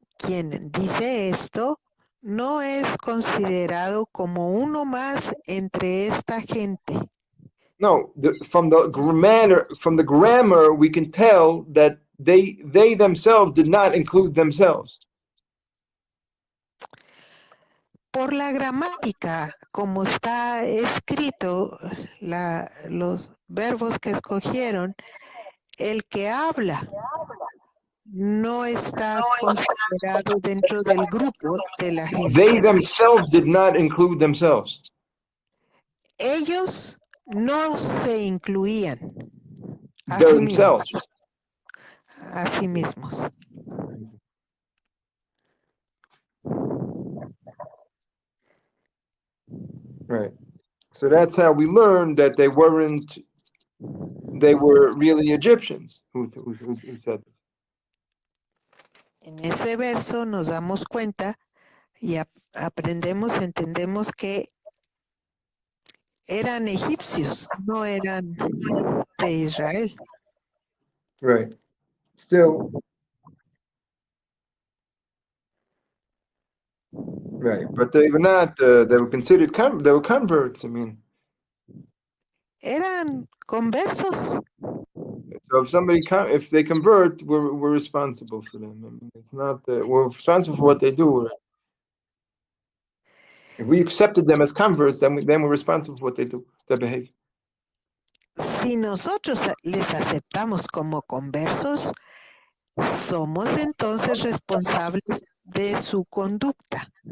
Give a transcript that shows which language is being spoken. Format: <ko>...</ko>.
<es>Quien dice esto no es considerado como uno más entre esta gente.</es> <en>No, from the grammar, we can tell that they themselves did not include themselves.</en> <es>Por la gramática, como está escrito, los verbos que escogieron, el que habla no está considerado dentro del grupo de la gente.</es> <en>They themselves did not include themselves.</en> <es>Ellos no se incluían a sí mismos.</es> <en>Themselves.</en> <es>A sí mismos.</es> <en>Right. So that's how we learned that they were really Egyptians who said this.</en> <es>En ese verso nos damos cuenta y aprendemos, entendemos que eran egipcios, no eran de Israel.</es> <en>Right. Still. Right. But they were not, they were considered, they were converts. I mean.</en> <es>Eran conversos.</es> <en>So if they convert, we're responsible for them. I mean, it's not we're responsible for what they do. Right? If we accepted them as converts, then we're responsible for what they do, their behavior.</en> <es>Si nosotros les aceptamos como conversos, somos entonces responsables de su conducta.</es>